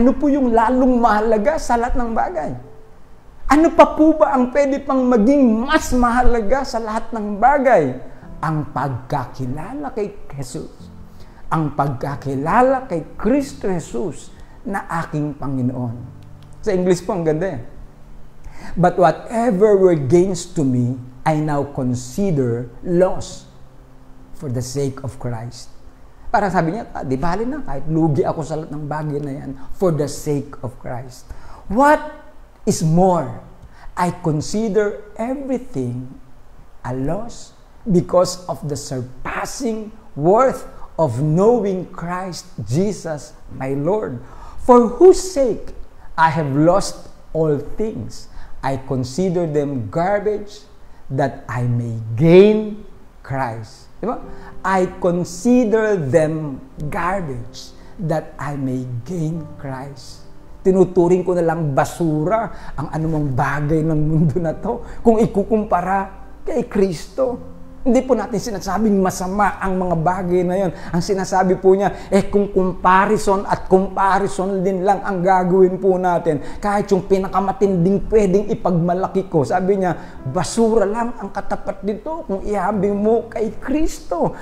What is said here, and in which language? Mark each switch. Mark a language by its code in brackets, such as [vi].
[tl] Ano po yung lalong mahalaga sa lahat ng bagay? Ano pa po ba ang pwede pang maging mas mahalaga sa lahat ng bagay? Ang pagkakilala kay Jesus. Ang pagkakilala kay Kristo Jesus na aking Panginoon. Sa English po, ang ganda [en] But whatever were gains to me, I now consider loss for the sake of Christ. [tl] Parang sabi niya, di bali na, kahit lugi ako sa lahat ng bagay na yan, [en] for the sake of Christ. What is more? I consider everything a loss because of the surpassing worth of knowing Christ Jesus my Lord, for whose sake I have lost all things. I consider them garbage that I may gain Christ. [tl] Diba? [en] I consider them garbage that I may gain Christ. [tl] Tinuturing ko na lang basura ang anumang bagay ng mundo na to kung ikukumpara kay Kristo. Hindi po natin sinasabing masama ang mga bagay na yon. Ang sinasabi po niya, kung comparison at comparison din lang ang gagawin po natin, kahit yung pinakamatinding pwedeng ipagmalaki ko, sabi niya, basura lang ang katapat dito kung ihambing mo kay Kristo.